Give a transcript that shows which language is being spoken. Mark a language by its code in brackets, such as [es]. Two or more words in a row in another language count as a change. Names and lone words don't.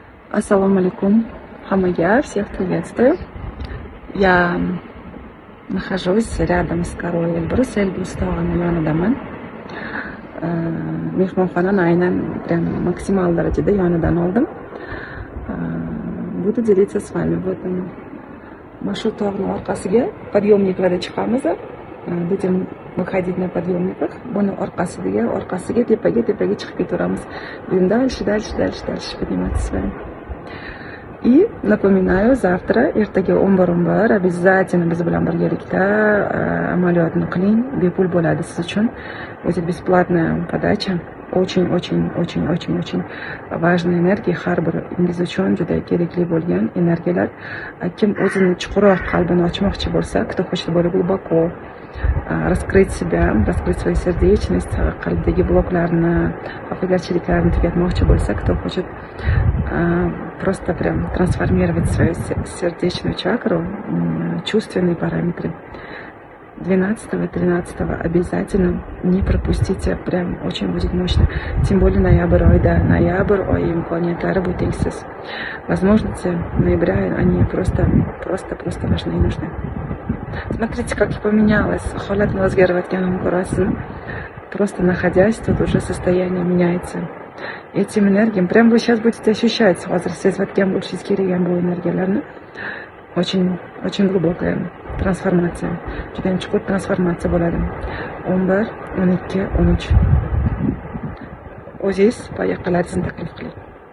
[ar] السلام عليكم, [ru] хамага, всех приветствую. Я нахожусь рядом с корой Эльбрус, Эльбрус [uz] tog'ini yonidaman. Mehmonxonani aynan прям maksimal darajada yonidan oldim. [ru] Буду делиться с вами. Вот он. Машу [uz] tog'ni orqasiga подъемникlarda chiqamiz. [ru] Будем выходить на подъемниках. [uz] Buni orqasiga tepaga chiqib ketaveramiz. [ru] Будем дальше подниматься с вами. И напоминаю, завтра, [uz] ertaga 11:11 обязательно biz bilan birgalikda amaliyotni qiling. Bepul bo'ladi siz uchun. [ru] Будет бесплатная подача. Очень важная энергия, [uz] har biringiz uchun juda kerakli bo'lgan energiyalar. Kim o'zini chuqurroq qalbini ochmoqchi bo'lsa, [ru] кто хочет более глубоко раскрыть себя, раскрыть свою сердечность, [uz] qalbdagi bloklarni, xafagarchiliklarni tugatmoqchi bo'lsa, [ru] кто хочет просто прям трансформировать свою сердечную чакру, чувственные параметры. 12 и 13 обязательно не пропустите, прям очень будет мощно. Тем более ноябрь [uz] ой имкониyatlari bu tengsiz. [ru] Возможности ноября, они просто важны и нужны. Смотрите, как поменялось, [uz] holatni o'zgarayotganini ko'rasizmi? [ru] Просто находясь тут уже состояние меняется. Этим энергиям, прям вы сейчас будете ощущать, [uz] hozir sezayotgan bo'lishingiz kerak bu energiyalarni. [ru] Очень глубокая трансформация. [uz] Judayam chuqur transformatsiya bo'ladi. 11, 12, 13. O'zingiz boya qilaringizni taklif qiling.